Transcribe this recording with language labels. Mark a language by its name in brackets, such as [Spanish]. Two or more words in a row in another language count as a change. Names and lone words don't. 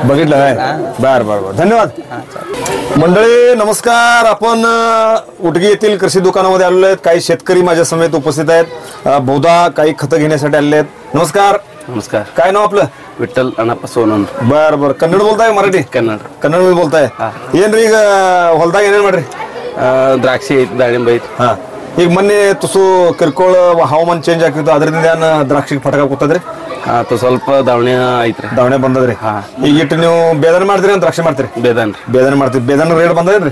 [Marathi] बघितलं काय? बर बर बर धन्यवाद. मंडळी नमस्कार. आपण उटगी येथील कृषी दुकानामध्ये आलेलो आहेत. काही शेतकरी माझ्या समेत उपस्थित आहेत. बहुधा काही खतं घेण्यासाठी आलेले आहेत. नमस्कार. नमस्कार. काय नाव आपलं? विठ्ठल अण्णाप्पा सोनवणे. बर बर कन्नड बोलताय मराठी? कन्नड. कन्नड बोलताय [Kannada] ಏನ್ರಿ ಈಗ ಹೊಲದಾಗ ಏನೇನ್ ಮಾಡ್ರಿ? ದ್ರಾಕ್ಷಿ ಐತಿ, ದಾಳಿಂಬೆ ಐತಿ. ಹಾ ಈಗ ಮೊನ್ನೆ ತುಸು ಕಿರ್ಕೋಳ ಹವಾಮಾನ ಚೇಂಜ್ ಆಗ್ತಿತ್ತು ಅದರಿಂದ ಏನ್ ದ್ರಾಕ್ಷಿಗೆ ಫಟಕ ಕೂತದ್ರಿ? ಸ್ವಲ್ಪ ದಾವಣಿ ಐತ್ರಿ. ದಾವಣೆ ಬಂದದ್ರಿ. ಈಗ ಇಟ್ಟು ನೀವು ಬೇದನೆ ಮಾಡ್ತೀರಿ ಅಂತ ದ್ರಾಕ್ಷಿ ಮಾಡ್ತೀರಿ? ಬೇದನ್ ಬೇದನೆ ಮಾಡ್ತೀರಿ. ಬೇದನ ರೇಟ್ ಬಂದದ್ರಿ?